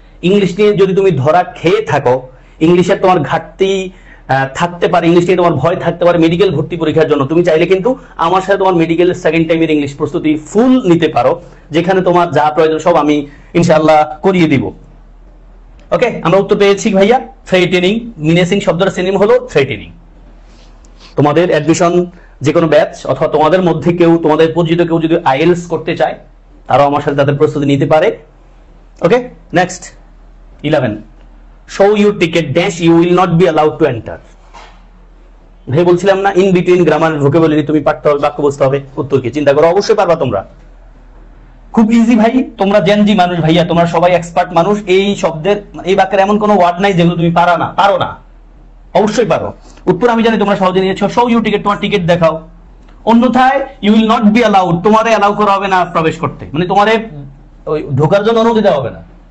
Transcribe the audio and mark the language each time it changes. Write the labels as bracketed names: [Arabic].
[Bangla] English নিয়ে যদি তুমি ধরা খেয়ে থাকো, ইংলিশের তোমার ঘাটতি থাকতে পারে, ইংলিশ নিয়ে তোমার ভয় থাকতে পারে মেডিকেল ভর্তি পরীক্ষার জন্য, তুমি চাইলে কিন্তু আমার সাথে তোমার মেডিকেল সেকেন্ড টাইমের ইংলিশ প্রস্তুতি ফুল নিতে পারো, যেখানে তোমার যা প্রয়োজন সব আমি ইনশাআল্লাহ করিয়ে দিব। ওকে, আমরা উত্তর পেয়েছি ভাইয়া, থ্রেটেনিং। মিনেসিং শব্দটার সিনোনিম হলো থ্রেটেনিং। তোমাদের অ্যাডমিশন যে কোনো ব্যাচ অথবা তোমাদের মধ্যে কেউ, তোমাদের পরিচিত কেউ যদি আইএলস করতে চায়, তারাও আমার সাথে তাদের প্রস্তুতি নিতে পারে। [English] Okay, next 11, show your ticket dash you will not be allowed to enter। [Bangla] ভাই বলছিলাম না ইন বিটুইন গ্রামার ভোকাবুলারি তুমি পারতে হবে, বাক্য বুঝতে হবে। উত্তর কি? চিন্তা করো, অবশ্যই পারবা তোমরা। খুব ইজি ভাই, তোমরা জেনজি মানুষ ভাইয়া, তোমরা সবাই এক্সপার্ট মানুষ। এই শব্দের, এই বাক্যের এমন কোনো ওয়ার্ড নাই যেগুলো তুমি পারো না, অবশ্যই পারো। উত্তর আমি জানি তোমরা সহজে নিয়েছো। [English] show you ticket, [Bangla] তোমার টিকিট দেখাও। অন্যথায় [English] you will not be allowed, [Bangla] তোমারে অ্যালাউ করা হবে না প্রবেশ করতে, মানে তোমারে ওই ঢোকার জন্য অনুমতি দেওয়া হবে না।